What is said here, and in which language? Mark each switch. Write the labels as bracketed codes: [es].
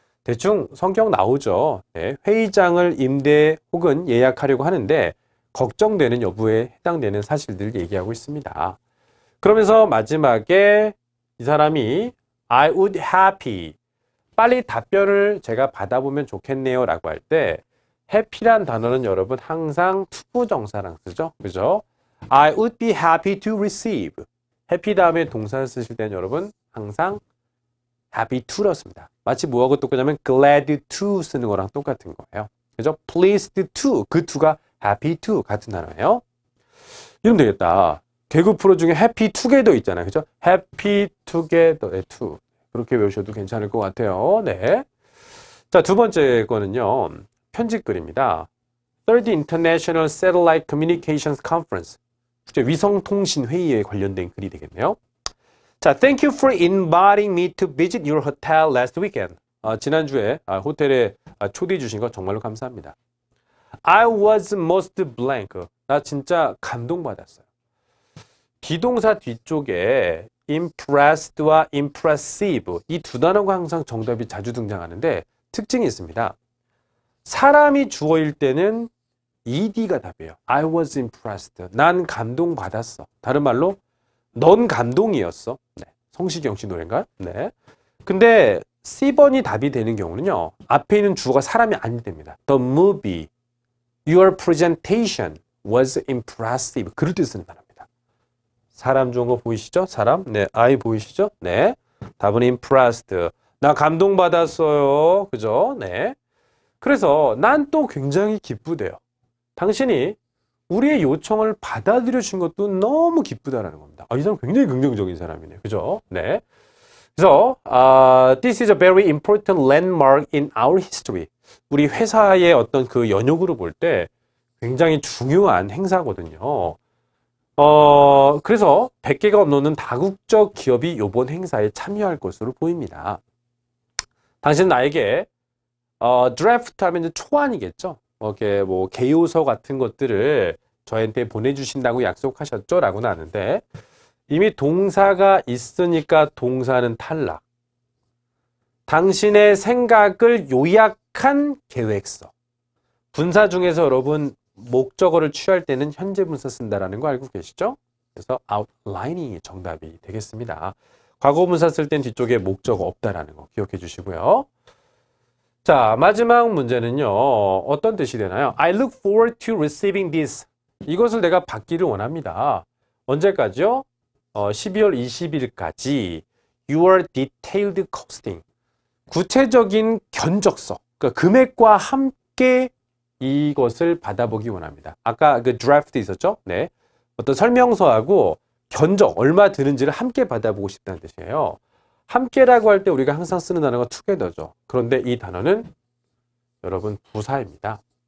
[ko] 대충 성격 나오죠. 네, 회의장을 임대 혹은 예약하려고 하는데 걱정되는 여부에 해당되는 사실들을 얘기하고 있습니다. 그러면서 마지막에 이 사람이 [en] I would happy, [ko] 빨리 답변을 제가 받아보면 좋겠네요 라고 할 때 happy란 단어는 여러분 항상 투부정사랑 쓰죠. 그죠? [en] I would be happy to receive. [ko] happy 다음에 동사를 쓰실 때는 여러분 항상 happy to로 씁니다. 마치 뭐하고 똑같냐면 glad to 쓰는 거랑 똑같은 거예요. 그죠? [en] pleased to, 그 to가 happy to [ko] 같은 단어예요. 이러면 되겠다. 개그 프로 중에 happy together 있잖아요. 그죠? [en] happy together, to. [ko] 그렇게 외우셔도 괜찮을 것 같아요. 네. 자, 두 번째 거는요. 편집글입니다. [en] Third International Satellite Communications Conference. [ko] 위성통신 회의에 관련된 글이 되겠네요. [en] 자, Thank you for inviting me to visit your hotel last weekend. [ko] 지난주에 호텔에 초대해 주신 거 정말로 감사합니다. [en] I was most blank. [ko] 나 진짜 감동받았어요. 비동사 뒤쪽에 impressed와 impressive 이 두 단어가 항상 정답이 자주 등장하는데 특징이 있습니다. 사람이 주어일 때는 ed가 답이에요. [en] I was impressed. [ko] 난 감동받았어. 다른 말로 넌 감동이었어. 네. 성시경 씨 노래인가요? 네. 근데 C번이 답이 되는 경우는요. 앞에 있는 주어가 사람이 아니 됩니다. [en] The movie, your presentation was impressive. [ko] 그럴 때 쓰는 단어입니다. 사람 좋은 거 보이시죠? 사람. 네. I 보이시죠? 네. 답은 impressed. 나 감동받았어요. 그죠? 네. 그래서 난 또 굉장히 기쁘대요. 당신이 우리의 요청을 받아들여 준 것도 너무 기쁘다라는 겁니다. 이 사람 굉장히 긍정적인 사람이네요. 그죠? 네. 그래서 [en] this is a very important landmark in our history. [ko] 우리 회사의 어떤 그 연욕으로 볼 때 굉장히 중요한 행사거든요. 그래서 100개가 넘는 다국적 기업이 이번 행사에 참여할 것으로 보입니다. 당신은 나에게 드래프트 하면 이제 초안이겠죠. 이렇게 뭐 개요서 같은 것들을 저한테 보내주신다고 약속하셨죠? 라고는 하는데 이미 동사가 있으니까 동사는 탈락. 당신의 생각을 요약한 계획서. 분사 중에서 여러분 목적어를 취할 때는 현재 분사 쓴다라는 거 알고 계시죠? 그래서 outlining이 정답이 되겠습니다. 과거 분사 쓸 땐 뒤쪽에 목적어 없다라는 거 기억해 주시고요. 자, 마지막 문제는요. 어떤 뜻이 되나요? [en] I look forward to receiving this. [ko] 이것을 내가 받기를 원합니다. 언제까지요? 12월 20일까지 [en] your detailed costing. [ko] 구체적인 견적서. 그러니까 금액과 함께 이것을 받아보기 원합니다. 아까 그 드래프트 있었죠? 네. 어떤 설명서하고 견적, 얼마 드는지를 함께 받아보고 싶다는 뜻이에요. 함께라고 할 때 우리가 항상 쓰는 단어가 together죠. 그런데 이 단어는 여러분 부사입니다.